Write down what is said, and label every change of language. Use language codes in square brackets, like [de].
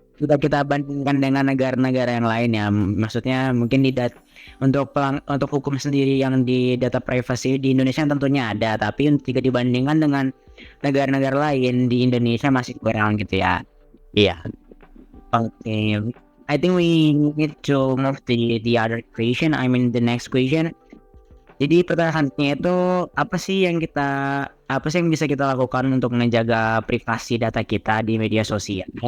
[id] Sudah kita bandingkan dengan negara-negara yang lain ya. Maksudnya mungkin untuk hukum sendiri yang di data privasi di Indonesia tentunya ada, tapi jika dibandingkan dengan negara-negara lain di Indonesia masih kurang gitu ya. Iya. [en] Okay. I think we need to move the other question. The next question. [id] Jadi pertanyaannya itu apa sih yang bisa kita lakukan untuk menjaga privasi data kita di media sosial?